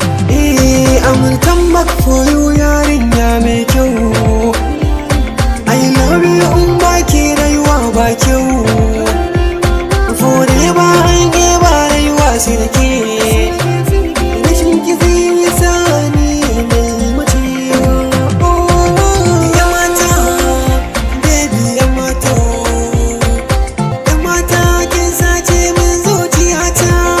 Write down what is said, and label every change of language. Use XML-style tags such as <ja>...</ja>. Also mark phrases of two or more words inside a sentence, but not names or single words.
<en>Eh, I'm gonna come back for you,</en> <ha>yarinya mai kyau.</ha> <en>I love you,</en> <ha>in ba ki rayuwa ba kyau. Forever an yi ba rayuwa sai da ke. Rashin ki zai yi sani na yi mace. 'Yan mata, baby, 'yan mata, 'yan mata, kin sace min zuciyata.</ha>